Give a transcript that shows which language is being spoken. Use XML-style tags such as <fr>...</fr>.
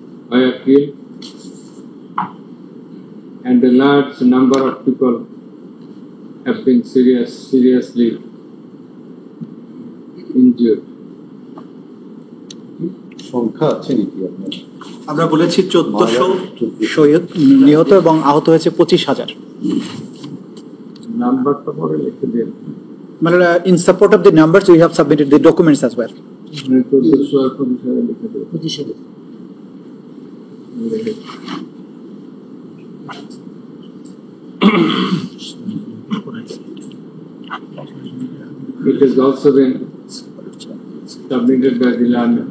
<en>were killed and a large number of people have been seriously injured.</en> <bn>সংখ্যা আছে নাকি আপনার? আমরা বলেছি 1400 শহীদ নিহত এবং আহত হয়েছে 25,000. নাম্বারটা পরে লিখে দিন।</bn> <en>মানে in support of the numbers we have submitted the documents as well.</en> <bn>1400 আর 25,000 লিখে দিন।</bn> <en>25,000 It has also been submitted by the land.</en>